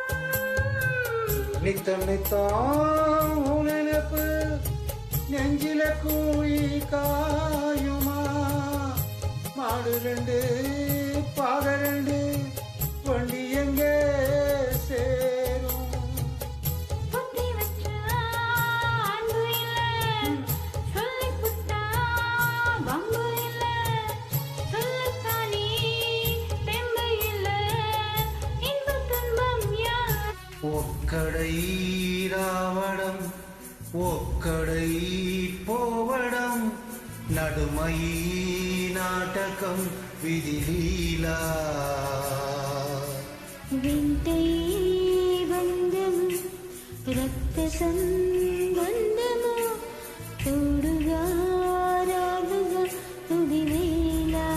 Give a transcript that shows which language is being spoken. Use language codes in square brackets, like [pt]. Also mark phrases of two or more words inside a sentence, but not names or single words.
[ta] நித்தம் நித்தம் நினைப்பு நெஞ்சில கூழி காயுமா மாடு ரெண்டு பாக ரெண்டு வண்டி எங்கே சேரும் புத்தி வச்சா அன்பு இல்ல சொல்லிப் புட்டா வம்பு இல்ல சொல்லத்தானே தெம்பு இல்ல இன்பத் துன்பம் யார் [te] ఒక్కడై రావడం ఒక్కడై పోవడం నడుమై నాటకం విధిలీలా వింటే బంధము రక్త సంబంధము తోడుగా రాదుగా తుదివేళ